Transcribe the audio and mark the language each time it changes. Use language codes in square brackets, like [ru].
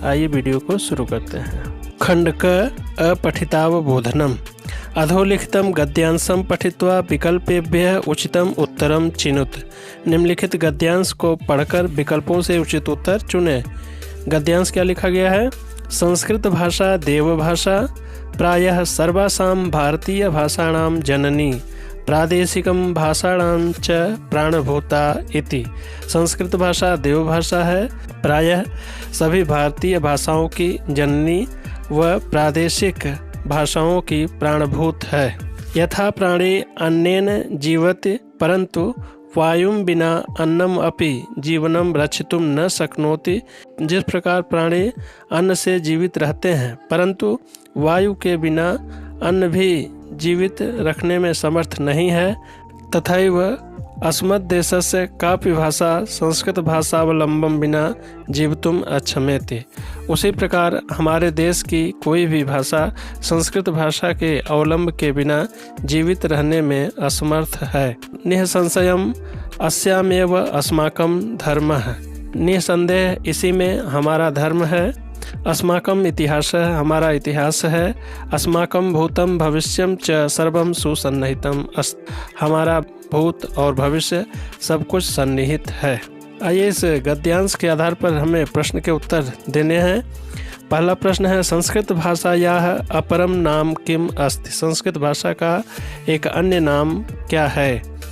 [hi] आइए वीडियो को शुरू करते हैं। खंड क अपठितावबोधनम। [sa] अधोलिखितम गद्यांशम पठित्वा विकल्पेभ्यः उचितम उत्तरम चिनुत। [hi] निम्नलिखित गद्यांश को पढ़कर विकल्पों से उचित उत्तर चुनें। गद्यांश क्या लिखा गया है? [sa] संस्कृत भाषा देवभाषा, प्रायः सर्वासां भारतीय भाषाणां जननी, प्रादेशिकं भाषाणां च प्राणभूता इति। [hi] संस्कृत भाषा देवभाषा है, प्रायः सभी भारतीय भाषाओं की जननी व प्रादेशिक भाषाओं की प्राणभूत है। [sa] यथा प्राणी अन्नेन जीवति परंतु वायुं बिना अन्नम अपि जीवनम रक्षितुं न शक्नोति। [hi] जिस प्रकार प्राणी अन्न से जीवित रहते हैं परंतु वायु के बिना अन्न भी जीवित रखने में समर्थ नहीं है, [sa] तथैव अस्मद्देशस्य कापि भाषा संस्कृत भाषावलंबं बिना जीवितुम् अक्षमेति। [hi] उसी प्रकार हमारे देश की कोई भी भाषा संस्कृत भाषा के अवलंब के बिना जीवित रहने में असमर्थ है। [sa] निःसंशयम् अस्यामेव अस्माकं धर्मः। [hi] निःसंदेह इसी में हमारा धर्म है। [sa] अस्माकं इतिहास, [hi] हमारा इतिहास है। [sa] अस्माकं भूतम भविष्यम च सर्वं सुसन्निहितम अस्त। [hi] हमारा भूत और भविष्य सब कुछ सन्निहित है। आइए इस गद्यांश के आधार पर हमें प्रश्न के उत्तर देने हैं। पहला प्रश्न है, [sa] संस्कृत भाषायाः अपरम नाम किम अस्ति। [hi] संस्कृत भाषा का एक अन्य नाम क्या है?